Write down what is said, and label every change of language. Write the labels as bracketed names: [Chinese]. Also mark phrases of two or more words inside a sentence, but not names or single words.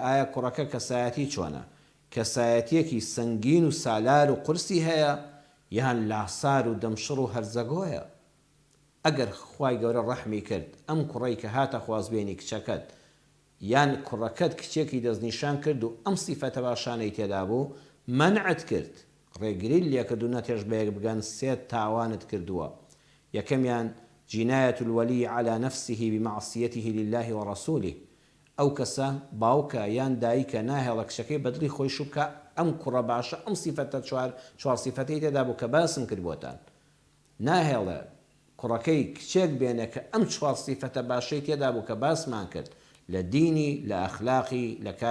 [Central Kurdish] ئایا کوڕەکە کەسایەتی چۆنە کەسایەتیەکی سەنگین و سالار و قورسی هەیە یان لاسار و دەمشڕ و هەرزەگۆیە ئەگەر خوای گەورە ڕەحمی کرد ئەم کوڕەی کە هاتە خوازبێنی کچەکەت یان کوڕەکەت کچێکی دەستنیشان کرد و ئەم سیفەتە باشانەی تێدا بوو مەنعت کرد ڕێگری لێکرد و نەتێژ بەیەک بگەن سێت تاوانت کردووە یەکەمیان [Arabic] جناية الولي على نفسه بمعصيته لله ورسوله [Central Kurdish] ئەو کەسە باوکە یان دایکە ناهێڵە کچەکەی بەدڵی خۆی شوبکە ئەم کوڕە باشە ئەم سیفەتە چوار سیفەتەی تێدا بوو کە باسم کرد بۆتان ناهێڵە کوڕەکەی کچێک بێنە کە ئەم چوار سیفەتە باشەی تێدا بوو کە باسمان کرد لە دینی لە ئەخلاقی لە کار